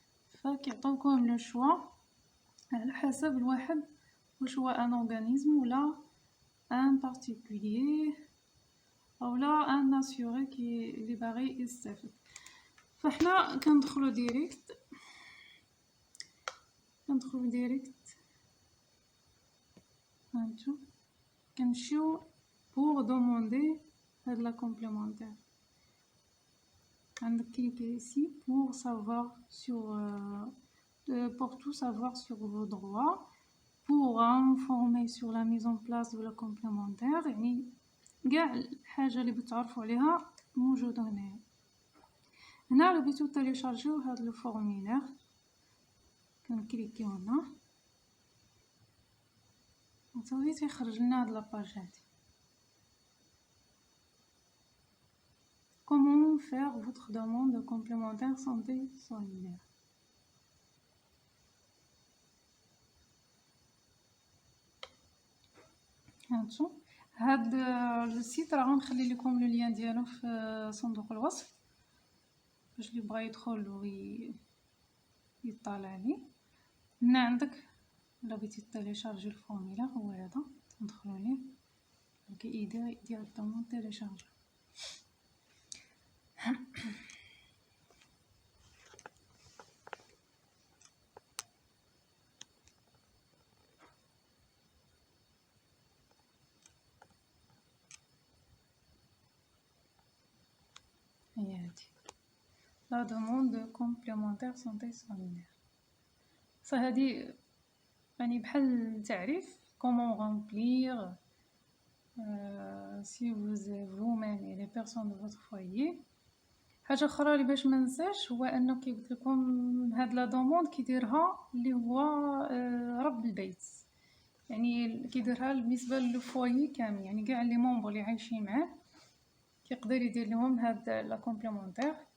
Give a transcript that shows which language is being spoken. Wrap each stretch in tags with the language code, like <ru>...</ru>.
<ar>فكيعطوكم لو شوا على حسب الواحد واش هو ان اورغانيزم ولا ان بارتيكولير اولا ان اسيوري كي اللي باغي يستافد. فاحنا كندخلو ديريكت هانتو كنمشيو بور دوموندي هاد لا كومبليمونتير. عندك كليكي</ar> <fr>ici pour savoir sur pour tout savoir sur vos droits, pour informer sur la mise en place de la complémentaire.</fr> <ar>يعني كاع الحاجه اللي بتعرفوا عليها موجوده هنا. هنا لو بغيتو تيليشارجيو هاد لو فورميلير كنكليكيو هنا وصافي تيخرج لنا هاد لاباج هادي.</ar> <fr>Comment faire votre demande de complémentaire santé solidaire.</fr> <ar>هانتو هاد السيت راه غنخلي لكم لو لين ديالو في صندوق الوصف باش اللي بغا يدخل يطلع عليه. هنا عندك الا بغيتي تيليشارجي الفورميلا هو هذا، تندخلوا ليه كيدير ديريكتومون تيليشارج. هي هادي</ar> <fr>لا دوموند دو كومبليمونتير سونتي سوليدير.</fr> <ar>هادي يعني بحال تعريف كومون غامبلير</ar> <fr>si vous vous-même et les personnes de votre foyer.</fr> <ar>حاجه اخرى اللي باش ما ننساش هو انه كيقول لكم هاد لا دوموند كيديرها اللي هو رب البيت، يعني كيديرها بالنسبه للفوايي كامل، يعني كاع لي مونبر اللي عايشين معاه كيقدر يدير لهم هاد لا كومبليمونتير.</ar>